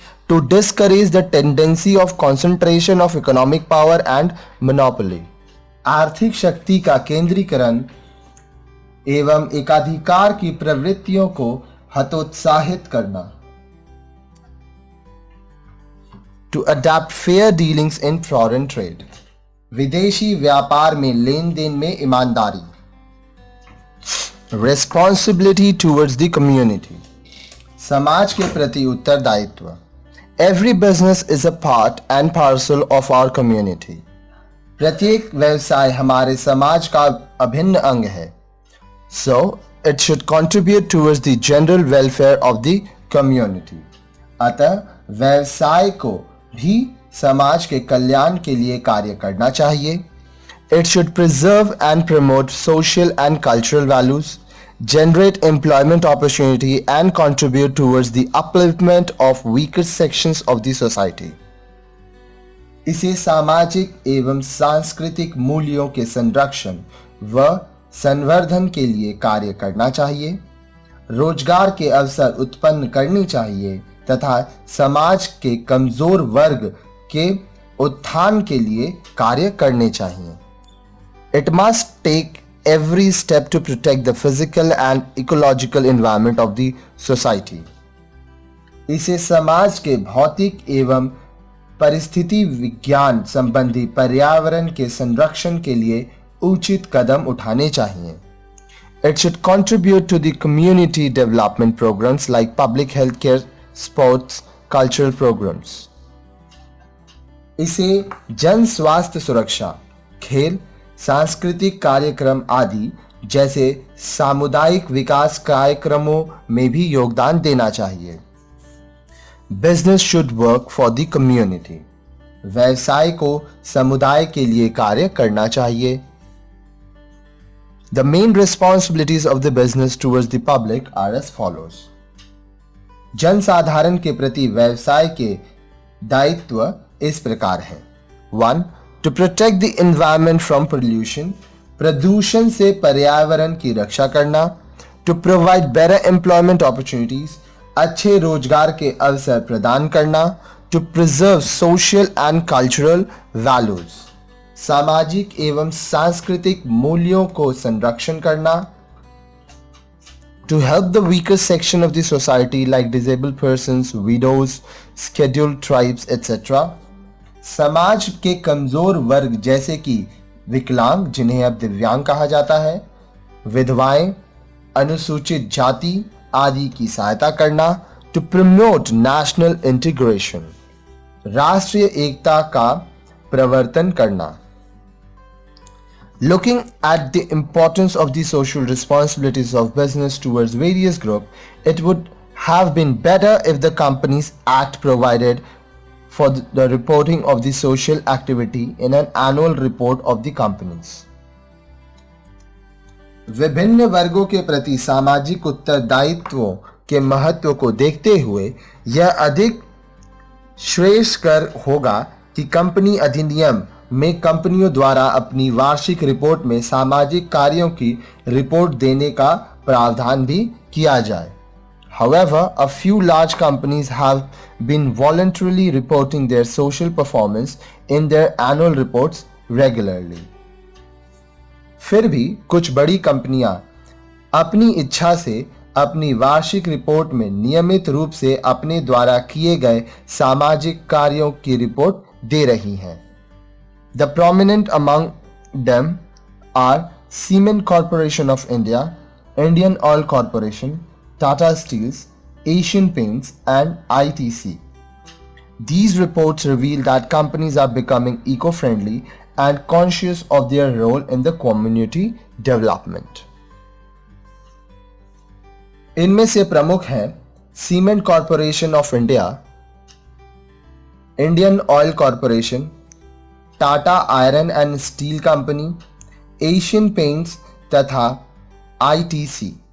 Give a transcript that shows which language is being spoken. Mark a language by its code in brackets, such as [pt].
[en] To discourage the tendency of concentration of economic power and monopoly. [hi] आर्थिक शक्ति का केंद्रीकरण एवं एकाधिकार की प्रवृत्तियों को हतोत्साहित करना. [en] To adapt fair dealings in foreign trade. [hi] विदेशी व्यापार में लेन देन में ईमानदारी. [en] Responsibility towards the community. [hi] समाज के प्रति उत्तरदायित्व. [en] Every business is a part and parcel of our community. [hi] प्रत्येक व्यवसाय हमारे समाज का अभिन्न अंग है. [en] So, it should contribute towards the general welfare of the community. [hi] अतः व्यवसाय को भी समाज के कल्याण के लिए कार्य करना चाहिए. [en] It should preserve and promote social and cultural values, generate employment opportunity and contribute towards the upliftment of weaker sections of the society. [hi] इसे सामाजिक एवं सांस्कृतिक मूल्यों के संरक्षण व संवर्धन के लिए कार्य करना चाहिए, रोजगार के अवसर उत्पन्न करनी चाहिए तथा समाज के कमजोर वर्ग के उत्थान के लिए कार्य करने चाहिए. [en] It must take every step to protect the physical and ecological environment of the society. [hi] इसे समाज के भौतिक एवं परिस्थिति विज्ञान संबंधी पर्यावरण के संरक्षण के लिए उचित कदम उठाने चाहिए. [en] It should contribute to the community development programs like public health care, sports, cultural programs. [hi] इसे जन स्वास्थ्य सुरक्षा, खेल, सांस्कृतिक कार्यक्रम आदि जैसे सामुदायिक विकास कार्यक्रमों में भी योगदान देना चाहिए. [en] Business should work for the community. [hi] व्यवसाय को समुदाय के लिए कार्य करना चाहिए. [en] The main responsibilities of the business towards the public are as follows. [hi] जनसाधारण के प्रति व्यवसाय के दायित्व इस प्रकार हैं. [en] 1. To protect the environment from pollution. [hi] प्रदूषण से पर्यावरण की रक्षा करना. [en] To provide better employment opportunities. [hi] अच्छे रोजगार के अवसर प्रदान करना. [en] To preserve social and cultural values. [hi] सामाजिक एवं सांस्कृतिक मूल्यों को संरक्षण करना. [en] To help the weaker section of the society like disabled persons, widows, scheduled tribes, etc. [hi] समाज के कमजोर वर्ग जैसे कि विकलांग, जिन्हें अब दिव्यांग कहा जाता है, विधवाएं, अनुसूचित जाति आदि की सहायता करना. [en] To promote national integration. [hi] राष्ट्रीय एकता का प्रवर्तन करना. [en] Looking at the importance of the social responsibilities of business towards various groups, it would have been better if the Companies Act provided for the reporting of the social activity in an annual report of the companies. [hi] विभिन्न वर्गों के प्रति सामाजिक उत्तरदायित्वों के महत्व को देखते हुए यह अधिक श्रेयस्कर होगा कि कंपनी अधिनियम में कंपनियों द्वारा अपनी वार्षिक रिपोर्ट में सामाजिक कार्यों की रिपोर्ट देने का प्रावधान भी किया जाए. [en] However, a few large companies have been voluntarily reporting their social performance in their annual reports regularly. [hi] फिर भी कुछ बड़ी कंपनियां अपनी इच्छा से अपनी वार्षिक रिपोर्ट में नियमित रूप से अपने द्वारा किए गए सामाजिक कार्यों की रिपोर्ट दे रही हैं. [en] The prominent among them are Siemens Corporation of India, Indian Oil Corporation, Tata Steels, Asian Paints and ITC. These reports reveal that companies are becoming eco-friendly and conscious of their role in the community development. [hi] इनमें से प्रमुख हैं cement corporation of India, Indian oil corporation, Tata iron and steel company, Asian paints तथा ITC.